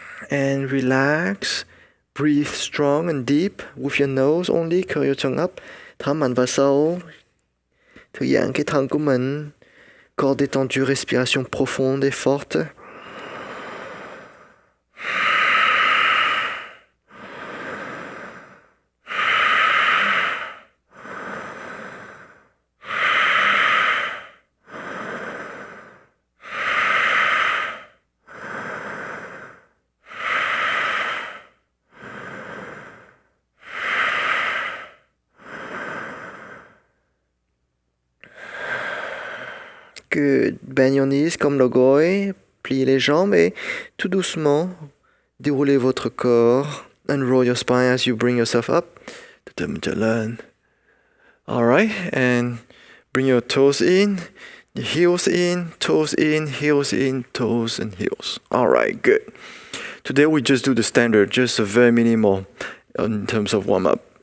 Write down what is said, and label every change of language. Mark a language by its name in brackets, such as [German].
[English] And relax. Breathe strong and deep with your nose only. Curl your tongue up. [Vietnamese] thở mạnh vào sâu, thư giãn cái thân của mình, [French] corps détendu, respiration profonde et forte. Que [English] bend your knees [French] comme le goi, pliez les jambes et tout doucement déroulez votre corps. [English] Unroll your spine as you bring yourself up. Alright, and bring your toes in, the heels in, toes in, heels in, toes and heels. Alright, good. Today we just do the standard, just a very minimal in terms of warm-up.